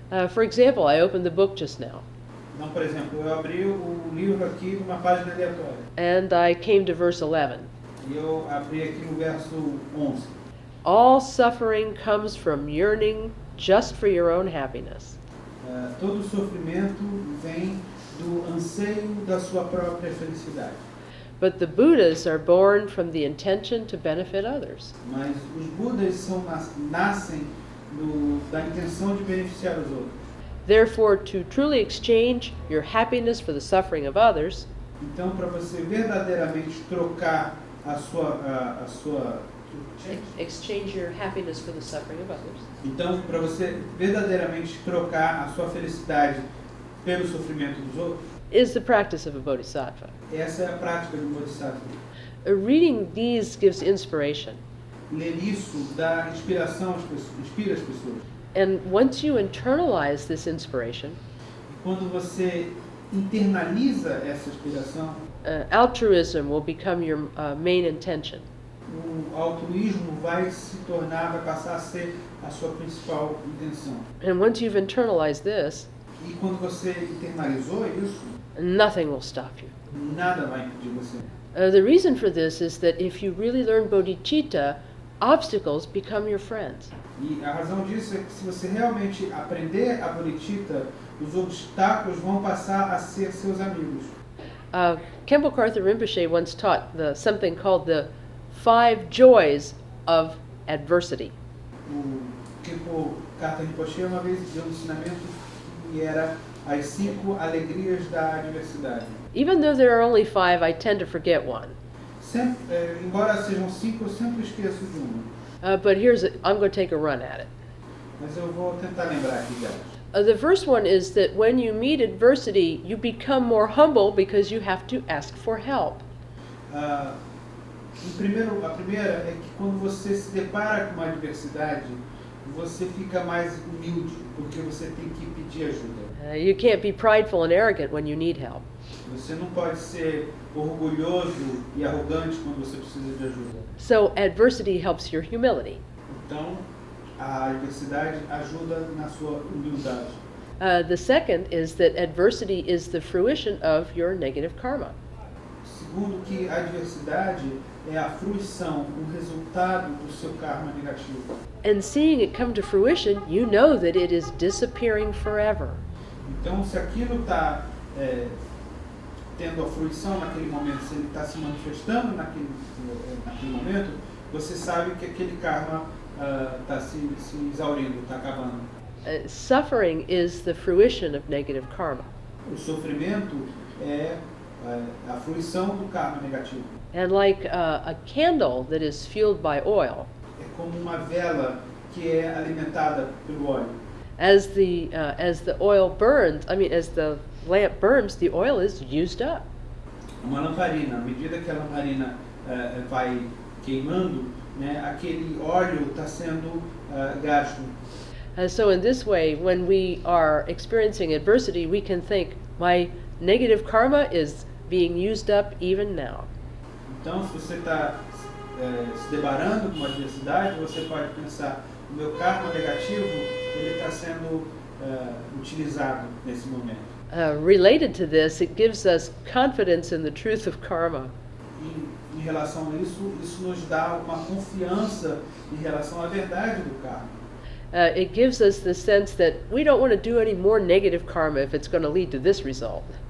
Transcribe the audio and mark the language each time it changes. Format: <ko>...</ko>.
<en>For example, I opened the book just now,</en> <pt>Então, por exemplo, eu abri o livro aqui numa página aleatória.</pt> <en>and I came to verse 11.</en> <pt>E eu abri aqui no verso 11.</pt> <en>All suffering comes from yearning just for your own happiness.</en> <pt>Todo sofrimento vem do anseio da sua própria felicidade.</pt> <en>But the Buddhas are born from the intention to benefit others.</en> <pt>Mas os Budas nascem da intenção de beneficiar os outros.</pt> <en>Therefore, to truly exchange your happiness for the suffering of others,</en> <pt>Então, para você verdadeiramente trocar a sua</pt> <en>exchange your happiness for the suffering of others.</en> <pt>Então, para você verdadeiramente trocar a sua felicidade pelo sofrimento dos outros,</pt> <en>Is the practice of a bodhisattva.</en> <pt>essa é a prática do Bodhisattva.</pt> <en>Reading these gives inspiration.</en> <pt>Ler isso dá inspiração às pessoas, inspira as pessoas.</pt> <en>And once you internalize this inspiration,</en> <pt>E quando você internaliza essa inspiração,</pt> <en>altruism will become your main intention.</en> <pt>o altruísmo vai passar a ser a sua principal intenção.</pt> <en>And once you've internalized this,</en> <pt>E quando você internalizou isso,</pt> <en>nothing will stop you.</en> <pt>nada vai impedir você.</pt> <en>The reason for this is that if you really learn bodhicitta, obstacles become your friends.</en> <pt>E a razão disso é que se você realmente aprender a bodhicitta, os obstáculos vão passar a ser seus amigos.</pt> <en>Khenpo Karthar Rinpoche once taught something called the 5 joys of adversity.</en> <pt>O Khenpo Karthar Rinpoche uma vez deu um ensinamento que era as 5 alegrias da adversidade.</pt> <en>Even though there are only 5, I tend to forget one.</en> <pt>Embora sejam 5, eu sempre esqueço de uma.</pt> <en>But I'm going to take a run at it.</en> <pt>Mas eu vou tentar lembrar aqui delas.</pt> <en>The first one is that when you meet adversity, you become more humble because you have to ask for help.</en> <pt>A primeira é que quando você se depara com uma adversidade, você fica mais humilde, porque você tem que pedir ajuda.</pt> <en>You can't be prideful and arrogant when you need help.</en> <pt>Você não pode ser orgulhoso e arrogante quando você precisa de ajuda.</pt> <en>So adversity helps your humility.</en> <pt>Então, a adversidade ajuda na sua humildade.</pt> <en>The second is that adversity is the fruition of your negative karma.</en> <pt>Segundo, que a adversidade é a fruição, o resultado do seu karma negativo.</pt> <en>And seeing it come to fruition, you know that it is disappearing forever.</en> <pt>Então, se aquilo está tendo a fruição naquele momento, se ele está se manifestando naquele momento, você sabe que aquele karma está se exaurindo, está acabando.</pt> <en>Suffering is the fruition of negative karma.</en> <pt>O sofrimento é a fruição do karma negativo.</pt> <en>And like a candle that is fueled by oil,</en> <pt>É como uma vela que é alimentada pelo óleo.</pt> <en>as the oil burns, as the lamp burns, the oil is used up.</en> <pt>Uma lamparina, à medida que a lamparina vai queimando, né, aquele óleo está sendo gasto.</pt> <en>So in this way, when we are experiencing adversity, we can think, my negative karma is being used up even now.</en> <pt>Então, se você está se debarando com uma adversidade, você pode pensar, o meu karma negativo, ele está sendo utilizado nesse momento.</pt> <en>Related to this, it gives us confidence in the truth of karma.</en> <pt>E em relação a isso, isso nos dá uma confiança em relação à verdade do karma.</pt> <en>It gives us the sense that we don't want to do any more negative karma if it's going to lead to this result.</en>